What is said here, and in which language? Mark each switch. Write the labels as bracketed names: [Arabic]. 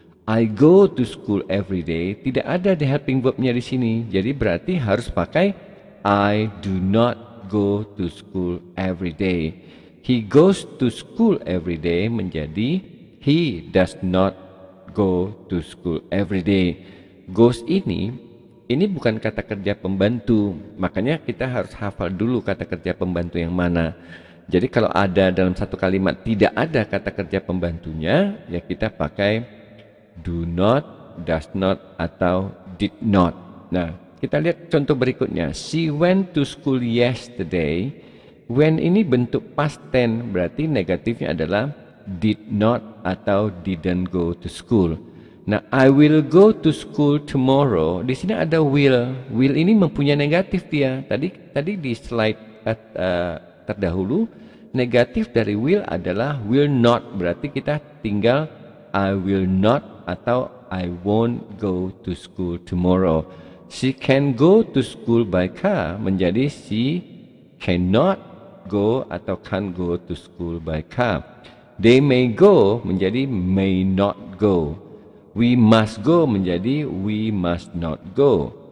[English] I go to school every day, [Indonesian] tidak ada [English] the helping verb-nya [Indonesian] di sini. Jadi berarti harus pakai [English] I do not go to school every day. He goes to school every day [Indonesian] menjadi [English] he does not go to school every day. [Indonesian] Goes ini bukan kata kerja pembantu. Makanya kita harus hafal dulu kata kerja pembantu yang mana. Jadi kalau ada dalam satu kalimat tidak ada kata kerja pembantunya, ya kita pakai do not, does not, atau did not. Nah, kita lihat contoh berikutnya. [English] She went to school yesterday. When [Indonesian] ini bentuk [English] past tense, [Indonesian] berarti negatifnya adalah [English] did not [Indonesian] atau [English] didn't go to school. Nah, I will go to school tomorrow. [Indonesian] Di sini ada will. Will ini mempunyai negatif dia. Tadi di slide terdahulu, negatif dari will adalah will not. Berarti kita tinggal [English] I will not [Indonesian] atau [English] I won't go to school tomorrow. She can go to school by car [Indonesian] menjadi [English] she cannot go [Indonesian] atau [English] can't go to school by car. They may go [Indonesian] menjadi [English] may not go. We must go menjadi we must not go.